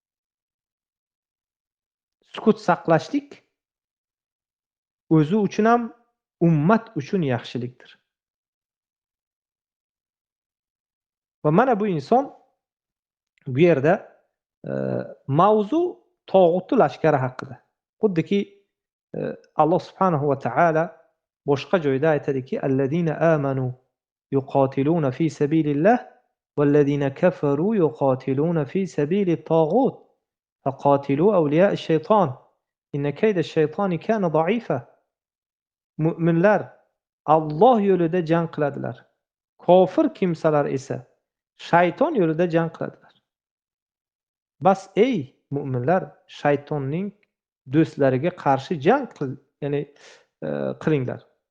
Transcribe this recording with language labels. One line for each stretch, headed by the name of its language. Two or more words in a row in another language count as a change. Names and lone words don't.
Uzbek: Sukut saqlashlik o'zi uchun ham, ummat uchun yaxshilikdir. Va mana bu inson bu yerda mavzu tog'utli lashkari haqida. Xuddiki Alloh
Arabic: سبحانه وتعالى
Uzbek: boshqa joyda aytadiki,
Arabic: الذين آمنوا يقاتلون في سبيل الله والذين كفروا يقاتلون في سبيل الطاغوت فقاتلوا أولياء الشيطان إن كيد الشيطان كان ضعيفا.
Uzbek: Mu'minlar Alloh yo'lida jang qiladilar. Kofir kimsalar esa shayton yo'lida jang qiladilar. Bas ey mu'minlar, shaytonning do'stlariga qarshi jang qilinglar.